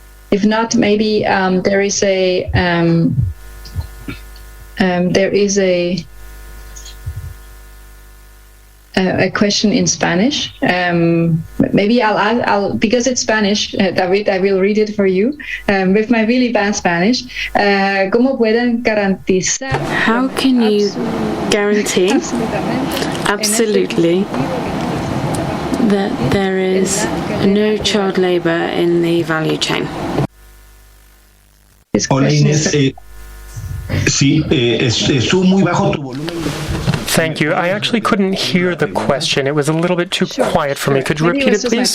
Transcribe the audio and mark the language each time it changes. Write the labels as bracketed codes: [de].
[en] If not, maybe there is a question in Spanish. Maybe I'll because it's Spanish, David, I will read it for you with my really bad Spanish. [es] ¿Cómo pueden garantizar? [en] How can you guarantee absolutely that there is no child labor in the value chain? [es] Hola Inés, sí, estuvo muy bajo tu volumen. [en] Thank you. I actually couldn't hear the question. It was a little bit too quiet for me. Could you repeat it, please?